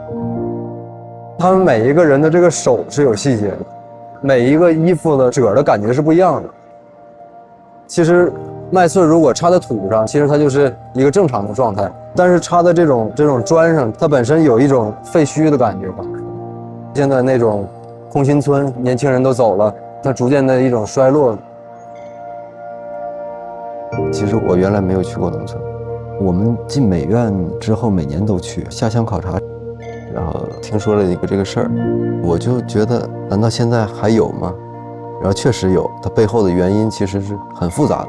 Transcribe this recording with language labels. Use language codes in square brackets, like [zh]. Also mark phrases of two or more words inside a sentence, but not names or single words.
[zh] 他們每一個人的這個手是有細節的，每一個衣服的褶的感覺是不一樣的。其實麥穗如果插在土上，其實它就是一个正常的状態，但是插在这種磚上，它本身有一種廢墟的感覺吧。現在那種空心村，年輕人都走了，它逐漸的一種衰落。其實我原來沒有去過農村，我們進美院之後每年都去下鄉考察，然後聽說了一個這個事兒，我就覺得難道現在還有嗎？然後確實有，它背後的原因其實是很複雜的。